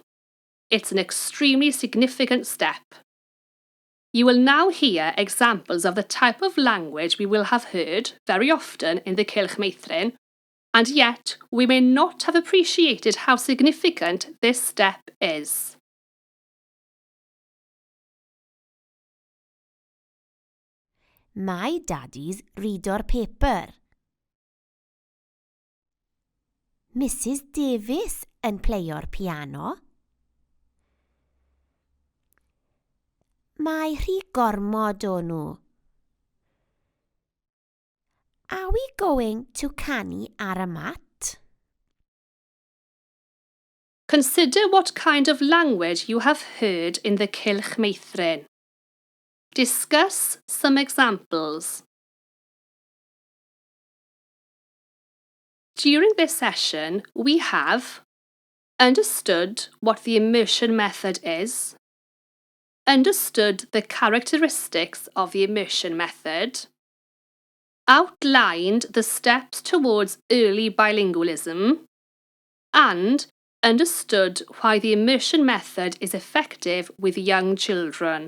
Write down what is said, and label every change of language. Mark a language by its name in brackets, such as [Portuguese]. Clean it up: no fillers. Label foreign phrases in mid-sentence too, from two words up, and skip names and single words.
[English] It's an extremely significant step. You will now hear examples of the type of language we will have heard very often in the Cylch Meithrin, and yet we may not have appreciated how significant this step is. My daddy's reado'r paper. [Welsh] Mrs Davies yn pleio'r piano. Mae rhy gormod o nhw. [English] Are we going to [Welsh] canu ar y mat? [English] Consider what kind of language you have heard in the Cylch Meithrin. Discuss some examples. During this session, we have understood what the immersion method is, understood the characteristics of the immersion method, outlined the steps towards early bilingualism, and understood why the immersion method is effective with young children.